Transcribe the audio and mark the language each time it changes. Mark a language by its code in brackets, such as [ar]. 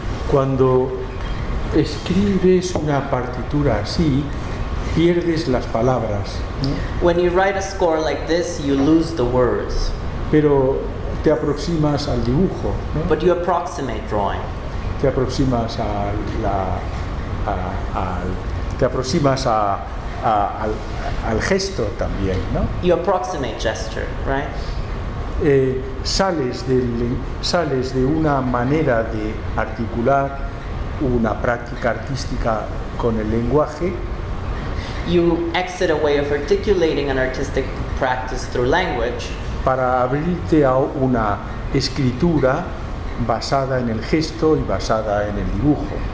[es] Cuando escribes una partitura así, pierdes las palabras, ¿no? [en] When you write a score like this, you lose the words. [es] Pero te aproximas al dibujo, ¿no? [en] But you approximate drawing. [es] Te aproximas al gesto también, ¿no? [en] You approximate gesture, right? [es] Sales de una manera de articular una práctica artística con el lenguaje. [en] You exit a way of articulating an artistic practice through language. [es] Para abrirte a una escritura basada en el gesto y basada en el dibujo.